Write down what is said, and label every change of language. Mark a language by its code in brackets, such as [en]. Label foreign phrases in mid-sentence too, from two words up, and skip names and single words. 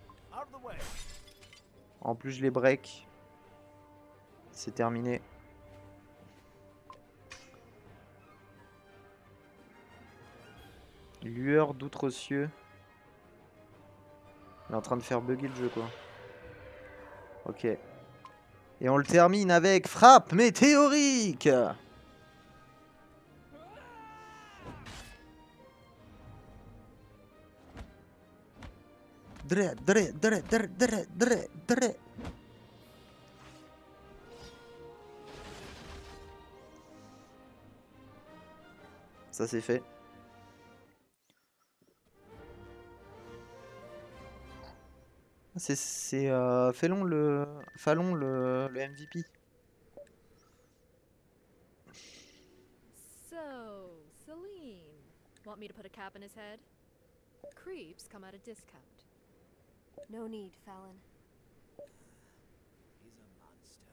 [fr] En plus je les break. C'est terminé. Lueur d'outre-cieux. Il est en train de faire bugger le jeu quoi. Ok. Et on le termine avec frappe météorique. Dre, dre, dre, dre, dre, dre, dre. Ça c'est fait. C'est Fallon le MVP. [en] So, Celine, want me to put a cap in his head? Creeps come at a discount. No need, Fallon. He's a monster.